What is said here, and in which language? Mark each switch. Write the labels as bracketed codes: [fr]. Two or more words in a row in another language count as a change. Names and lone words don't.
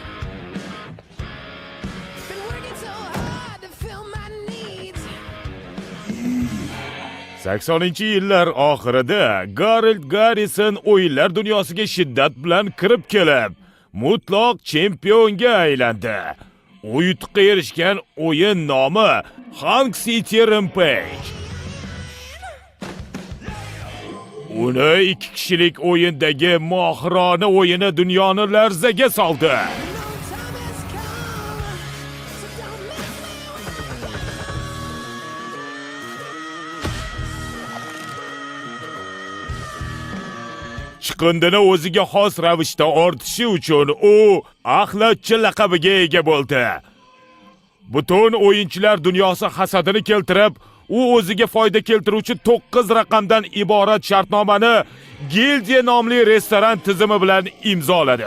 [en] Been working so hard to fill my needs. [uz] 80-yillar oxirida Garret Garrison o'yinlar dunyosiga shiddat bilan kirib kelib, mutlaq chempionga aylandi. U yutuqqa erishgan o'yin nomi Hunk City Rampage. Uni 2 kishilik o'yindagi mohirona o'yini dunyoni larzaga soldi. [en] No time has come, so don't mess me with. [uz] Chiqindini o'ziga xos ravishda ortishi uchun u axlatchi laqabiga ega bo'ldi. Butun o'yinchilar dunyosi hasadini keltirib, u o'ziga foyda keltiruvchi 9 raqamdan iborat shartnomani Gildiya nomli restoran tizimi bilan imzoladi.